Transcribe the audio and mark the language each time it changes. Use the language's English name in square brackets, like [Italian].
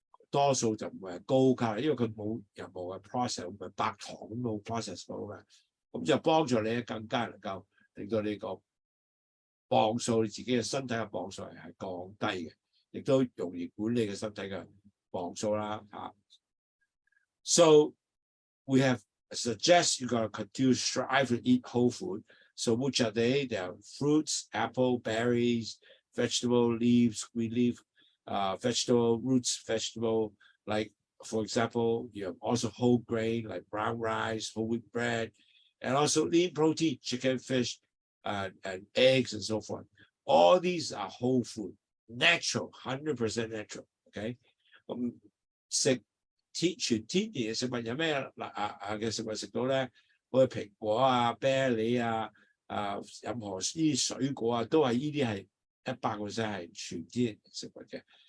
[Cantonese] 多數就唔係高卡路里，因為佢冇任何嘅 process， 唔係白糖咁冇 process 到嘅，咁就幫助你更加能夠令到你個磅數，你自己嘅身體嘅磅數係降低嘅，亦都容易管理嘅身體嘅磅數啦嚇。 [English] So we have suggest you gotta continue strive to eat whole food. So which are they? They are fruits, apple, berries, vegetable leaves, green leaf, vegetable roots, vegetable like for example, you have also whole grain like brown rice, whole wheat bread, and also lean protein, chicken, fish, and eggs and so forth. All these are whole food, natural, 100% natural. [Cantonese] Okay, 食全天然嘅食物有咩嘅食物食到咧？好似蘋果啊、啤梨啊、任何呢啲水果啊，都係呢啲係100%係全天然食物嘅。